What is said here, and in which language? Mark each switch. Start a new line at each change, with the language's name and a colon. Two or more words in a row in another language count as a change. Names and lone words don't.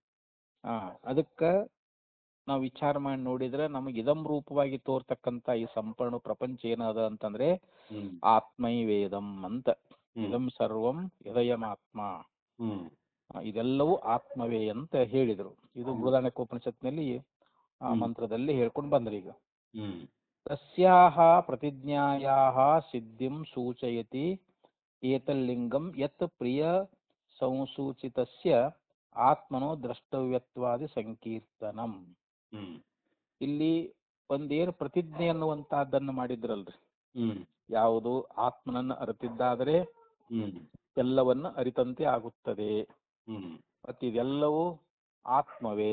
Kannada: ಅದಕ್ಕೆ ನಾವು ವಿಚಾರ ಮಾಡಿ ನೋಡಿದ್ರೆ ನಮಗೆ ಇದಂ ರೂಪವಾಗಿ ತೋರ್ತಕ್ಕಂಥ ಈ ಸಂಪೂರ್ಣ ಪ್ರಪಂಚ ಏನದ ಅಂತಂದ್ರೆ ಹ್ಮ್
Sanskrit: ಆತ್ಮೈವೇದಂ ಅಂತ. ಇದಂ ಸರ್ವಂ ಯದಯಮಾತ್ಮ, ಹ್ಮ್
Kannada: ಇದೆಲ್ಲವೂ ಆತ್ಮವೇ ಅಂತ ಹೇಳಿದರು. ಇದು ಬೃಹದಾರಣ್ಯಕೋಪನಿಷತ್ನಲ್ಲಿ ಆ ಮಂತ್ರದಲ್ಲಿ ಹೇಳ್ಕೊಂಡು ಬಂದ್ರಿ. ಈಗ ಹ್ಮ್
Sanskrit: ತಸ್ಯಾಹ ಪ್ರತಿಜ್ಞಾಯಾಹ ಸಿದ್ಧಿಂ ಸೂಚಯತಿ ಏತಲ್ಲಿಂಗಂ ಯತ್ ಪ್ರಿಯ ಸಂಸೂಚಿತಸ್ಯ ಆತ್ಮನೋ ದ್ರಷ್ಟವ್ಯತ್ವಾದಿ ಸಂಕೀರ್ತನಂ. ಹ್ಮ್
Kannada: ಇಲ್ಲಿ ಒಂದೇನು ಪ್ರತಿಜ್ಞೆ ಅನ್ನುವಂತಹದ್ದನ್ನು ಮಾಡಿದ್ರಲ್ರಿ, ಹ್ಮ್ ಯಾವುದು ಆತ್ಮನನ್ನು ಅರಿತಿದ್ದಾದರೆ ಹ್ಮ್ ಎಲ್ಲವನ್ನ ಅರಿತಂತೆ ಆಗುತ್ತದೆ, ಹ್ಮ್ ಮತ್ತೆ ಇದೆಲ್ಲವೂ ಆತ್ಮವೇ